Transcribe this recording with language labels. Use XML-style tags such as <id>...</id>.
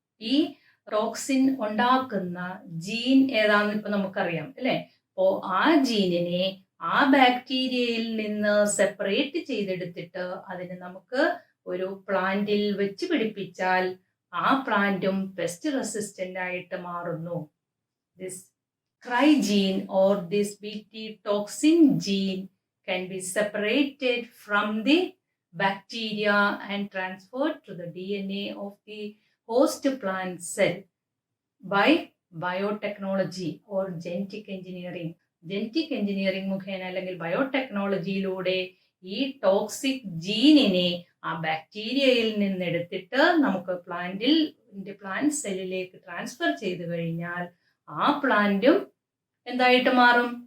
<ml>ഈ ടോക്സിൻ ഉണ്ടാക്കുന്ന ജീൻ ഏതാണെന്ന് ഇപ്പൊ നമുക്കറിയാം അല്ലെ. അപ്പോ ആ ജീനിനെ ആ ബാക്ടീരിയയിൽ നിന്ന് സെപ്പറേറ്റ് ചെയ്തെടുത്തിട്ട് അതിനെ നമുക്ക് ഒരു പ്ലാന്റിൽ വെച്ച് പിടിപ്പിച്ചാൽ ആ പ്ലാന്റും പെസ്റ്റ് റെസിസ്റ്റന്റ് ആയിട്ട് മാറുന്നു.</ml> <en>This cry gene or this BT toxin gene can be separated from the bacteria and transferred to the DNA of the host plant cell by biotechnology or genetic engineering.</en> <ml>Genetic engineering മുഖേന അല്ലെങ്കിൽ ബയോടെക്നോളജിയിലൂടെ ഈ toxic ജീനിനെ ആ ബാക്ടീരിയയിൽ നിന്നെടുത്തിട്ട് നമുക്ക് plant സെല്ലിലേക്ക് transfer ചെയ്തു കഴിഞ്ഞാൽ ആ പ്ലാന്റും എന്തായിട്ട് മാറും?</ml>